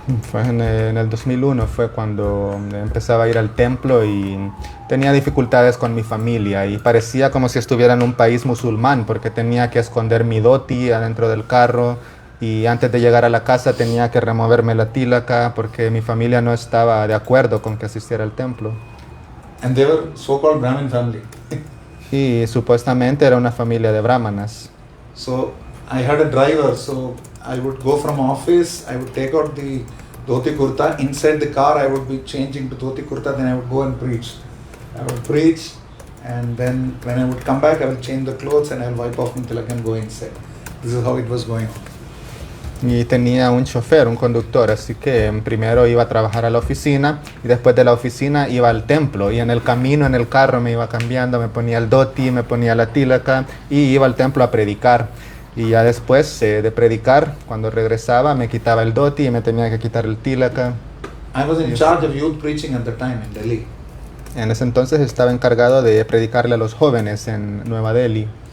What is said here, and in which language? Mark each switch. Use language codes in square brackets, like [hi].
[es] Fue en el 2001 fue cuando empezaba a ir al templo y tenía dificultades con mi familia y parecía como si estuviera en un país musulmán porque tenía que esconder mi dhoti adentro del carro y antes de llegar a la casa tenía que removerme la tilaka porque mi familia no estaba de acuerdo con que asistiera al templo. [en] And they were so-called Brahmin family. [es] Y supuestamente era una familia de brahmanas. [en] So I had a driver, so I would go from office, I would take out the dhoti kurta. Inside the car, I would be changing to dhoti kurta, then I would go and preach. I would preach, and then when I would come back, I would change the clothes and I would wipe off my tilak and go inside. This is how it was going on. [es] Y tenía un chofer, un conductor, así que primero iba a trabajar a la oficina y después de la oficina iba al templo y en el camino, en el carro me iba cambiando, me ponía el dhoti, me ponía la tilaka y iba al templo a predicar. Y ya después de predicar, cuando regresaba me quitaba el dhoti y me tenía que quitar el tilaka. [en] I was in charge of youth preaching at the time in Delhi. [es] En ese entonces estaba encargado de predicarle a los jóvenes en Nueva Delhi.